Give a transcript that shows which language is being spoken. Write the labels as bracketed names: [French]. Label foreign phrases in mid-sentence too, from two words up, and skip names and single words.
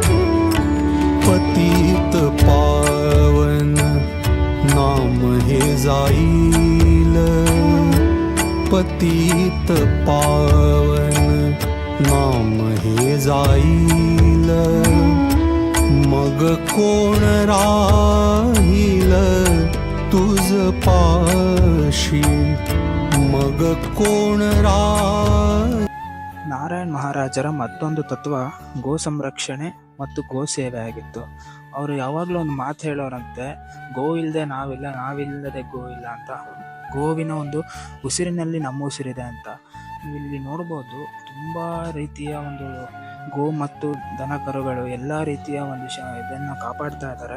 [Marathi] पतित पावन नाम हे जा जाईल पतित पावन नाम हे जाईल मग कोण राहील तुझ पाशी मग कोण [Kannada] ನಾರಾಯಣ್ ಮಹಾರಾಜರ ಮತ್ತೊಂದು ತತ್ವ ಗೋ ಸಂರಕ್ಷಣೆ ಮತ್ತು ಗೋ ಸೇವೆ ಆಗಿತ್ತು. ಅವರು ಯಾವಾಗಲೂ ಒಂದು ಮಾತು ಹೇಳೋರಂತೆ, ಗೋ ಇಲ್ಲದೆ ನಾವಿಲ್ಲ, ನಾವಿಲ್ಲದೆ ಗೋ ಇಲ್ಲ ಅಂತ. ಗೋವಿನ ಒಂದು ಉಸಿರಿನಲ್ಲಿ ನಮ್ಮ ಉಸಿರಿದೆ ಅಂತ. ನೀವು ಇಲ್ಲಿ ನೋಡ್ಬೋದು, ತುಂಬ ರೀತಿಯ ಒಂದು ಗೋ ಮತ್ತು ದನ ಕರುಗಳು ಎಲ್ಲ ರೀತಿಯ ಒಂದು ಇದನ್ನು ಕಾಪಾಡ್ತಾ ಇದ್ದಾರೆ.